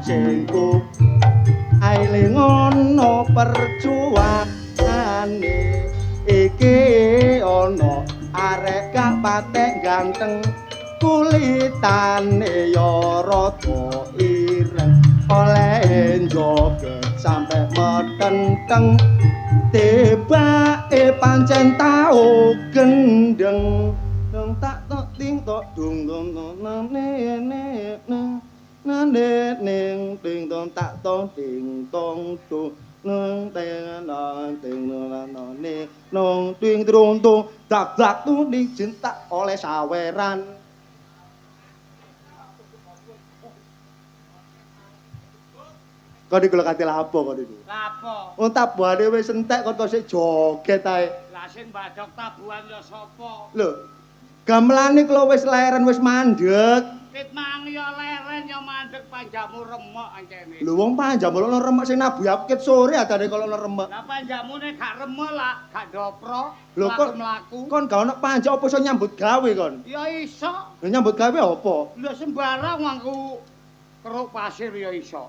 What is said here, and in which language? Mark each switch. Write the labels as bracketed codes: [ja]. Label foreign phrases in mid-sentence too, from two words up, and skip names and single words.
[jv] singku aile ngono perjuangane iki ana arek gak patek ganteng kulitane ya rada ireng oleh joget sampe metenteng tibake pancen tau gendeng dong tak tok ting tok dung dung ne nane ning ting tong tak tong ting tong tu nang teng nang ting nang ne nong ting trung tu dak dak tu ning cinta oleh saweran kok iki kate lapo kok iki lapo wong tabuhane wis entek kok sik joget ae lah sing badhok tabuhan ya sapa lho gamelane kula wis leren wis mandeg kit mangi ya leren ya mandeg panjamu remuk ancene lho wong panjamu ono remuk sing nabuh aku kit sore adane kalau ono remuk lah panjamune gak remuk lah gak dopro lho kok mlaku kon gak ono panjak apa iso nyambut gawe kon ya iso lho nyambut gawe apa lho sembarang aku keruk pasir ya iso.